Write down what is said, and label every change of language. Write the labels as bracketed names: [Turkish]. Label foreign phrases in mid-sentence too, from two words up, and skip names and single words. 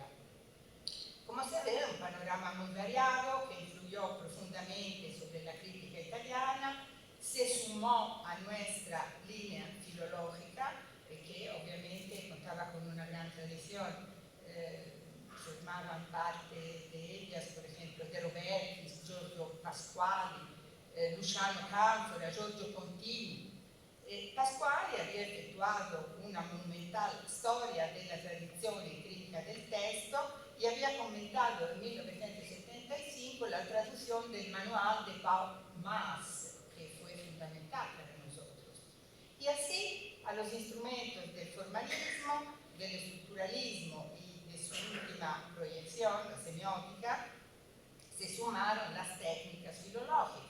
[Spanish] Como se ve, un panorama muy variado que influyó profundamente sobre la crítica italiana, se sumó a nuestra línea filológica, que obviamente contaba con una gran tradición. Formaban parte de ellas, por ejemplo, De Robertis, Giorgio Pasquali, Luciano Canfora, Giorgio Contini. Pasquali había [Italian] effettuato una monumental storia della tradizione critica del testo [Spanish] y había comentado en 1975 la traducción del manual de Paul Maas, que fue fundamental para nosotros. Y así, a los instrumentos del formalismo, del estructuralismo y de su última proyección, la semiótica, se sumaron las técnicas filológicas.